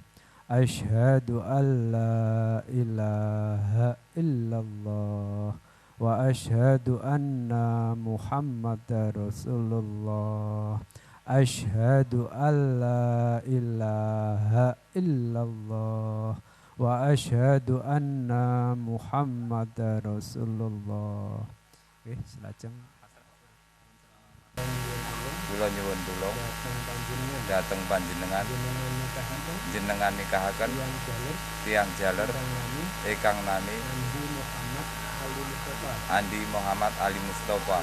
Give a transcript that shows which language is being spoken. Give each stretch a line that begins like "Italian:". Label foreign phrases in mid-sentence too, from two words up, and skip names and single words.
Arabic: أشهد أن لا إله إلا الله وأشهد أن محمدا رسول الله. أشهد أن لا إله إلا الله وأشهد أن محمدا رسول الله.
Javanese: Oke, selajeng kula nyuwun tulung dhateng panjenengan jenengan nikahaken tiyang jaler ingkang nami Andi Muhammad Ali Mustofa.